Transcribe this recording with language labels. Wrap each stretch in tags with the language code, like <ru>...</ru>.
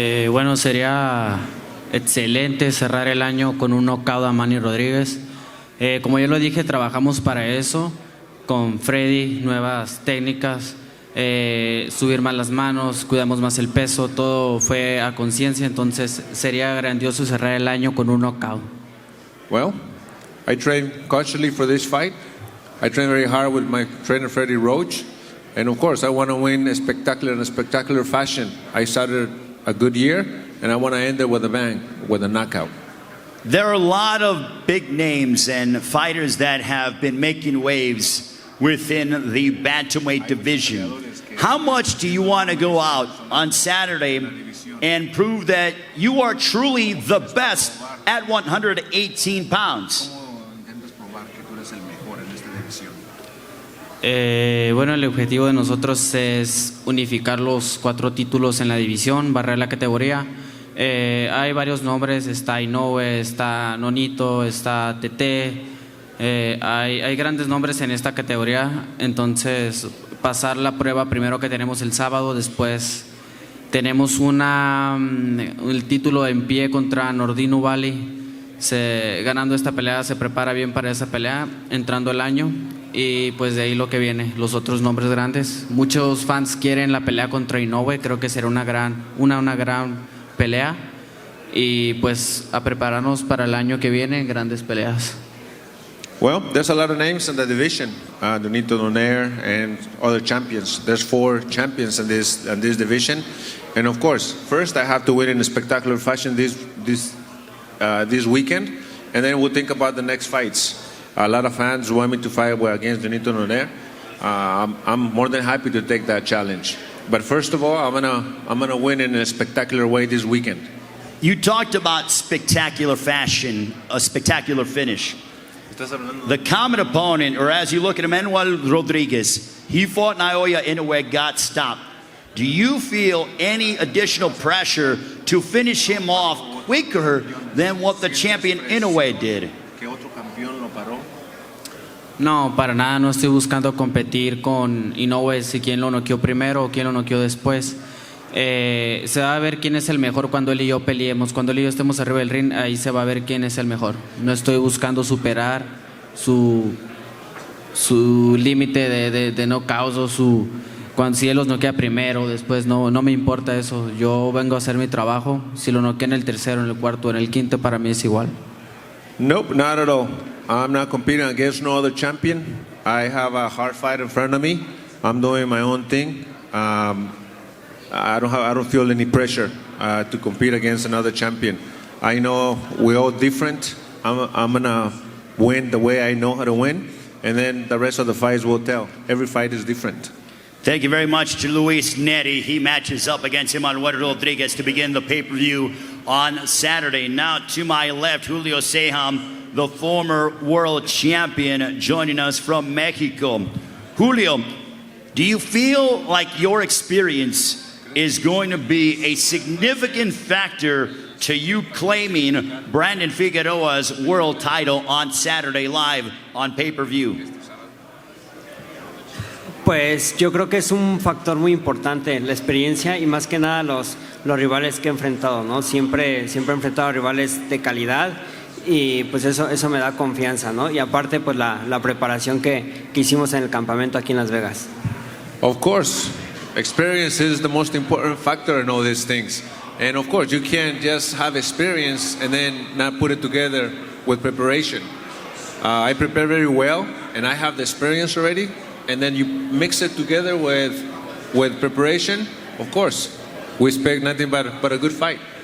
<es>Bueno, sería excelente cerrar el año con un knockout a Manny Rodríguez. Como ya lo dije, trabajamos para eso, con Freddy, nuevas técnicas, subir más las manos, cuidamos más el peso, todo fue a conciencia, entonces sería grandioso cerrar el año con un knockout.</es> <en>Well, I trained consciously for this fight. I trained very hard with my trainer Freddie Roach, and of course I want to win in a spectacular fashion. I started a good year, and I want to end it with a bang, with a knockout. There are a lot of big names and fighters that have been making waves within the bantamweight division. How much do you want to go out on Saturday and prove that you are truly the best at 118 pounds?</en> <es>Bueno, el objetivo de nosotros es unificar los 4 títulos en la división, barrer la categoría. Hay varios nombres, está Inoue, está Nonito, está TT. Hay grandes nombres en esta categoría, entonces pasar la prueba primero que tenemos el sábado, después tenemos el título en pie contra Nordino Valley. Ganando esta pelea se prepara bien para esa pelea, entrando el año, y pues de ahí lo que viene, los otros nombres grandes. Muchos fans quieren la pelea contra Inoue, creo que será una gran pelea, y pues a prepararnos para el año que viene, grandes peleas.</es> <en>Well, there's a lot of names in the division. Donito Donaire and other champions. There's 4 champions in this division, and of course, first I have to win in a spectacular fashion this weekend, and then we'll think about the next fights. A lot of fans want me to fight against Donito Donaire. I'm more than happy to take that challenge. But first of all, I'm gonna win in a spectacular way this weekend. You talked about spectacular fashion, a spectacular finish. The common opponent, or as you look at Manuel Rodriguez, he fought Naoya Inoue, got stopped. Do you feel any additional pressure to finish him off quicker than what the champion Inoue did?</en> <es>No, para nada, no estoy buscando competir con Inoue si quién lo noqueó primero o quién lo noqueó después. Se va a ver quién es el mejor cuando él y yo peleemos. Cuando él y yo estemos arriba del ring, ahí se va a ver quién es el mejor. No estoy buscando superar su límite de knockouts o si él los noquea primero o después. No me importa eso. Yo vengo a hacer mi trabajo. Si lo noquea en el tercero, en el cuarto, en el quinto, para mí es igual.</es> <en>Nope, not at all. I'm not competing against no other champion. I have a hard fight in front of me. I'm doing my own thing. I don't feel any pressure to compete against another champion. I know we're all different. I'm gonna win the way I know how to win, and then the rest of the fights will tell. Every fight is different. Thank you very much to Luis Neri. He matches up against Manuel Rodriguez to begin the pay-per-view on Saturday. Now to my left, Julio Sejam, the former world champion, joining us from Mexico. Julio, do you feel like your experience is going to be a significant factor to you claiming Brandon Figueroa's world title on Saturday live on pay-per-view?</en> <es>Pues yo creo que es un factor muy importante la experiencia y más que nada los rivales que he enfrentado, ¿no? Siempre he enfrentado a rivales de calidad y pues eso me da confianza, ¿no? Y aparte pues la preparación que hicimos en el campamento aquí en Las Vegas.</es> <en>Of course, experience is the most important factor in all these things. And of course, you can't just have experience and then not put it together with preparation. I prepare very well and I have the experience already. And then you mix it together with preparation, of course, we expect nothing but a good fight.</en>